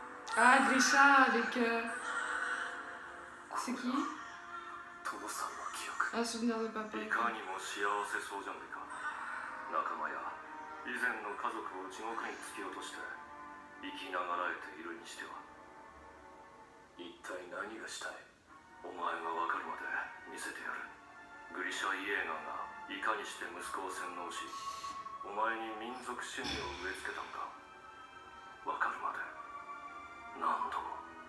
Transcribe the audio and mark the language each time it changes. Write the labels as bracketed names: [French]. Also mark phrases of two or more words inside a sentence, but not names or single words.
[French] Ah, Grisha avec... C'est qui? Un souvenir de papa. [Japanese] いかにも幸せそうじゃないか。仲間や以前の家族を地獄に突き落として生きながらえているにしては、一体何がしたい？お前が分かるまで見せてやる。グリシャ・イエーガーがいかにして息子を洗脳し、お前に民族主義を植え付けたのか分かるまで何度も。